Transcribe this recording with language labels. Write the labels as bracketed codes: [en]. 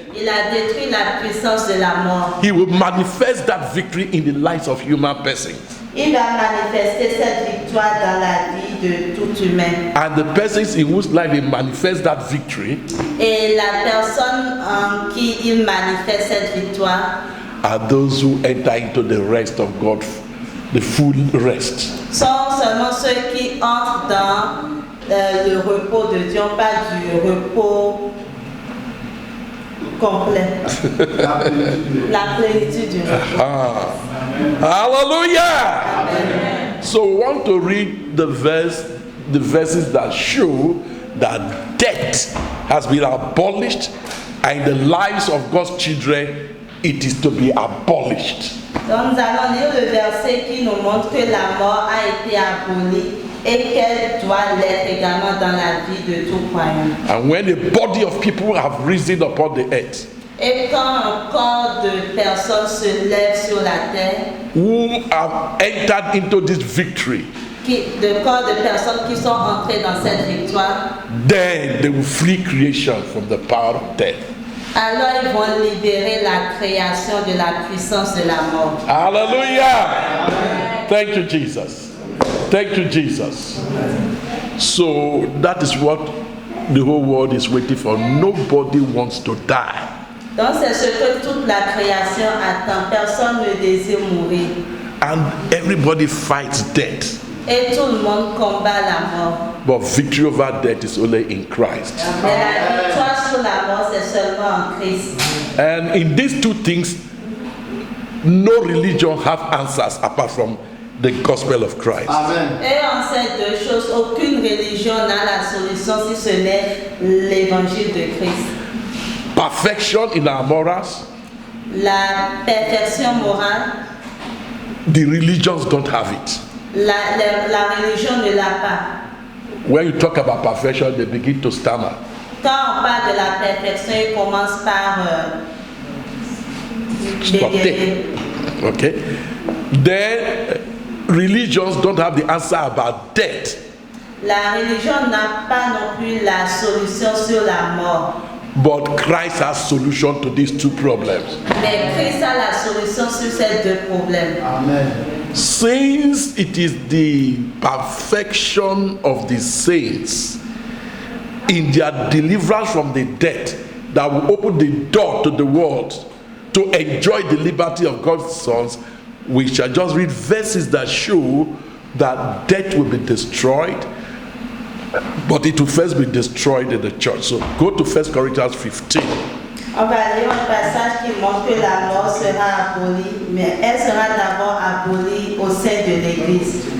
[fr] Il a détruit la puissance de la mort. [en] He will manifest that victory in the lives of human persons. [fr] Il va manifester cette victoire dans la vie de tout humain. [en] And the persons in whose life he manifests that victory [fr] Et la personne en qui il manifeste cette victoire [en] are those who enter into the rest of God, the full rest. [fr] sont seulement ceux qui entrent dans le repos de Dieu, pas du repos complet. La plénitude du repos. Hallelujah. [en] So we want to read the verses that show that death has been abolished, and in the lives of God's children it is to be abolished. [fr] Donc nous allons lire le verset qui nous montre que la mort a été abolie et qu'elle doit l'être également dans la vie de tout croyant. [en] And when a body of people have risen upon the earth, [fr] Et quand un corps de personnes se lève sur la terre, [en] who have entered into this victory, [fr] de corps de personnes qui sont entrées dans cette victoire, [en] then they will free creation from the power of death. [fr] alors ils vont libérer la création de la puissance de la mort. [en] Hallelujah! Thank you, Jesus. Thank you, Jesus. So that is what the whole world is waiting for. Nobody wants to die. [fr] Donc c'est ce que toute la création attend. Personne ne désire mourir. [en] And everybody fights death. [fr] Et tout le monde combat la mort. [en] But victory over death is only in Christ. [fr] Mais la victoire sur la mort, c'est seulement en Christ. [en] And in these two things, no religion have answers apart from the gospel of Christ. Amen. [fr] Et en ces deux choses, aucune religion n'a la solution si ce n'est l'évangile de Christ. [en] Perfection in our morals, [fr] La perfection morale, [en] the religions don't have it. [fr] la religion ne l'a pas. [en] When you talk about perfection, they begin to stammer. [fr] Quand on parle de la perfection, il commence par [en] Spotter. Okay? Then religions don't have the answer about death. [fr] La religion n'a pas non plus la solution sur la mort. [en] But Christ has solution to these two problems. [fr] Mais Christ a la solution sur ces deux problèmes. [en] Amen. Since it is the perfection of the saints in their deliverance from the death that will open the door to the world to enjoy the liberty of God's sons, we shall just read verses that show that death will be destroyed, but it will first be destroyed in the church. So go to 1 Corinthians 15. [fr] On va lire un passage qui montre que la mort sera abolie, mais elle sera d'abord abolie au sein de l'Église.